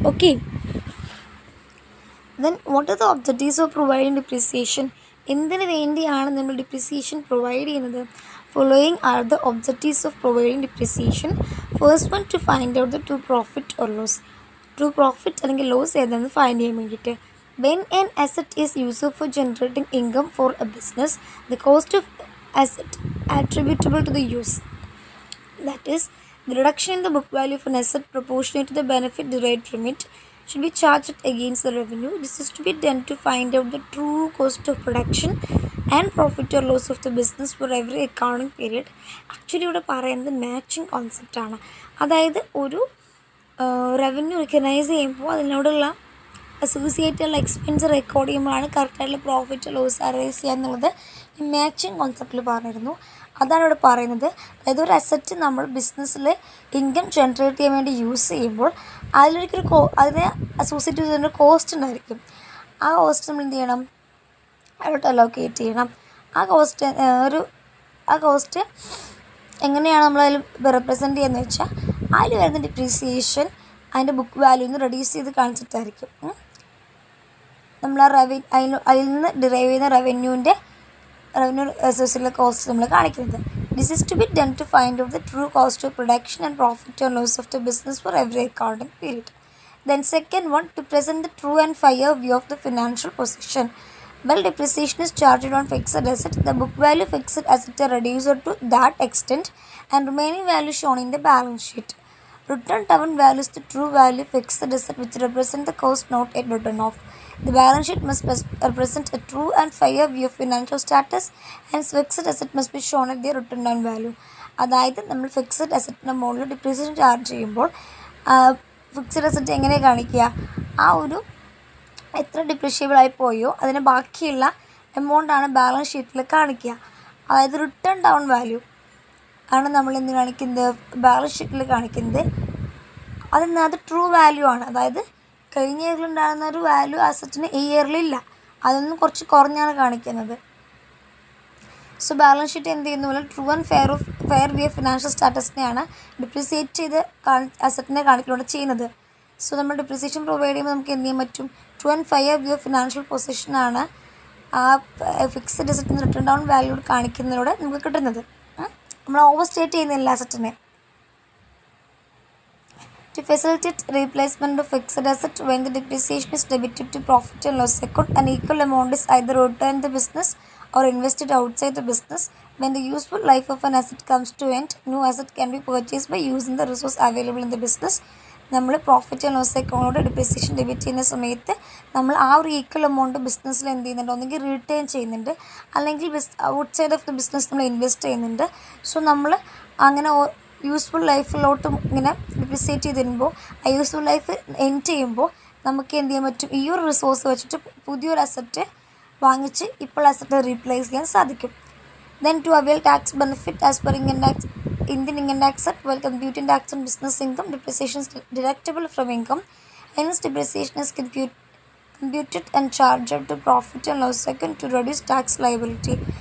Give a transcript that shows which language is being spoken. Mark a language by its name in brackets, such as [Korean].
[English] Okay, then what are the objectives of providing depreciation? [Malayalam] എന്തിനു വേണ്ടിയാണ് നമ്മൾ ഡിപ്രിസിയേഷൻ പ്രൊവൈഡ് ചെയ്യുന്നത്? [English] Following are the objectives of providing depreciation. First one, to find out the [Malayalam] true profit or loss. True profit അല്ലെങ്കിൽ loss ഏതാണെന്ന് find ചെയ്യാൻ വേണ്ടിയിട്ട്. [English] When an asset is used for generating income for a business, the cost of asset attributable to the use, that is, the reduction in the book value of an asset proportionate to the benefit derived from it, should be charged against the revenue. This is to be done to find out the true cost of production and profit or loss of the business for every accounting period. [Malayalam] Actually ഇവിടെ പറയുന്നത് matching കോൺസെപ്റ്റാണ്. അതായത് ഒരു revenue recognise ചെയ്യുമ്പോൾ അതിനോടുള്ള അസോസിയേറ്റുള്ള expense record ചെയ്യുമ്പോഴാണ് കറക്റ്റായിട്ടുള്ള profit loss arise ചെയ്യുക എന്നുള്ളത് ഈ മാച്ചിങ് കോൺസെപ്റ്റിൽ പറഞ്ഞിരുന്നു. അതാണ് ഇവിടെ പറയുന്നത്. അതായത് ഒരു അസറ്റ് നമ്മൾ ബിസിനസ്സിൽ ഇൻകം ജനറേറ്റ് ചെയ്യാൻ വേണ്ടി യൂസ് ചെയ്യുമ്പോൾ അതിനെ അസോസിയേറ്റ് ചെയ്യുന്ന കോസ്റ്റ് ഉണ്ടായിരിക്കും. ആ കോസ്റ്റ് നമ്മൾ എന്ത് ചെയ്യണം, അതിലോട്ട് അലോക്കേറ്റ് ചെയ്യണം. ആ കോസ്റ്റ് ഒരു ആ കോസ്റ്റ് എങ്ങനെയാണ് നമ്മളതിൽ റെപ്രസെൻറ്റ് ചെയ്യുന്നത് വെച്ചാൽ അതിൽ വരുന്ന ഡിപ്രീസിയേഷൻ അതിൻ്റെ ബുക്ക് വാല്യൂന്ന് റെഡ്യൂസ് ചെയ്ത് കാണിച്ചിട്ടായിരിക്കും. നമ്മൾ ആ അതിൽ നിന്ന് ഡിറൈവ് ചെയ്യുന്ന റവന്യൂ അസോസിയേറ്റഡ് കോസ്റ്റ് നമ്മൾ കാണിക്കുന്നത്. [English] This is to be done to find out the true cost of production and profit and loss of the business for every accounting period. Then second one, to present the true and fair view of the financial position. Well, depreciation is charged on fixed asset. The book value fixed asset are reduced to that extent and remaining value shown in the balance sheet. Written down value is the true value fixed asset which represent the cost not yet written off. The balance sheet must represent a true and fair view of financial status, hence fixed asset must be shown at the written down value. [Malayalam] അതായത് നമ്മൾ fixed അസറ്റിൻ്റെ മുകളിൽ depreciation charge ചെയ്യുമ്പോൾ fixed asset എങ്ങനെ കാണിക്കുക, ആ ഒരു എത്ര ഡിപ്രീഷിയബിൾ ആയി പോയോ അതിന് ബാക്കിയുള്ള എമൗണ്ടാണ് ബാലൻസ് ഷീറ്റിൽ കാണിക്കുക. അതായത് റിട്ടേൺ ഡൗൺ വാല്യൂ ആണ് നമ്മൾ എന്ത് കാണിക്കുന്നത്, ബാലൻസ് ഷീറ്റിൽ കാണിക്കുന്നത്. അത് ട്രൂ വാല്യൂ ആണ്. അതായത് കഴിഞ്ഞ ഇയറിൽ ഉണ്ടാകുന്ന ഒരു വാല്യൂ അസറ്റിന് ഈ ഇയറിലില്ല, അതിൽ നിന്ന് കുറച്ച് കുറഞ്ഞാണ് കാണിക്കുന്നത്. സോ ബാലൻസ് ഷീറ്റ് എന്ത് ചെയ്യുന്ന പോലെ true and fair view financial സ്റ്റാറ്റസിനെയാണ് depreciate ചെയ്ത് അസറ്റിനെ കാണിക്കുകയാണ് ചെയ്യുന്നത്. സോ നമ്മൾ ഡിപ്രിസിയേഷൻ പ്രൊവൈഡ് ചെയ്യുമ്പോൾ നമുക്ക് എന്ത് ചെയ്യാൻ പറ്റും, true and fair view financial പൊസിഷനാണ് ആ ഫിക്സഡ് അസറ്റിന് റിട്ടേൺ ഡൗൺ വാല്യൂ കാണിക്കുന്നതിലൂടെ നമുക്ക് കിട്ടുന്നത്. നമ്മൾ ഓവർ സ്റ്റേറ്റ് ചെയ്യുന്നില്ല അസറ്റിനെ. [English] To facilitate replacement of fixed asset when the depreciation is debited to profit and loss account, an equal amount is either returned in the business or invested outside the business. When the useful life of an asset comes to end, new asset can be purchased by using the resource available in the business. [Malayalam] നമ്മൾ profit and loss അക്കൗണ്ടിലൂടെ depreciation debit ചെയ്യുന്ന സമയത്ത് നമ്മൾ ആ ഒരു equal amount ബിസിനസ്സിൽ എന്ത് ചെയ്യുന്നുണ്ട്, ഒന്നെങ്കിൽ റിട്ടേൺ ചെയ്യുന്നുണ്ട്, അല്ലെങ്കിൽ ഔട്ട്സൈഡ് ഓഫ് ദ ബിസിനസ് നമ്മൾ ഇൻവെസ്റ്റ് ചെയ്യുന്നുണ്ട്. സോ നമ്മൾ അങ്ങനെ യൂസ്ഫുൾ ലൈഫിലോട്ട് ഇങ്ങനെ ഡിപ്രിസിയേറ്റ് ചെയ്ത് തരുമ്പോൾ ആ യൂസ്ഫുൾ ലൈഫ് എൻഡ് ചെയ്യുമ്പോൾ നമുക്ക് എന്ത് ചെയ്യാൻ പറ്റും, ഈ ഒരു റിസോഴ്സ് വെച്ചിട്ട് പുതിയൊരു അസറ്റ് വാങ്ങിച്ച് ഇപ്പോൾ അസറ്റ് റീപ്ലേസ് ചെയ്യാൻ സാധിക്കും. [English] Then to avail tax benefit as per Indian income tax act, while computing tax on business income, depreciation is deductible from income. Hence, depreciation is computed and charged to profit and loss account to reduce tax liability.